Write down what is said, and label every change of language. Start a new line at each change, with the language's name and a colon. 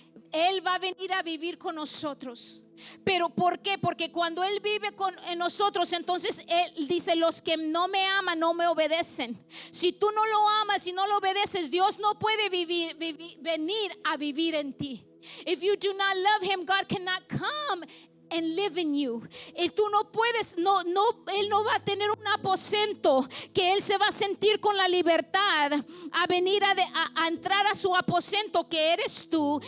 Spanish: Él va a venir a vivir con nosotros. ¿Pero por qué? Porque cuando Él vive en nosotros, entonces Él dice: los que no me aman no me obedecen. Si tú no lo amas y no lo obedeces, Dios no puede venir a vivir en ti.
English: If you do not love Him, God cannot come and live in you.
Spanish: Y tú no puedes, Él no va a tener un aposento que Él se va a sentir con la libertad a venir a entrar a su aposento que eres tú.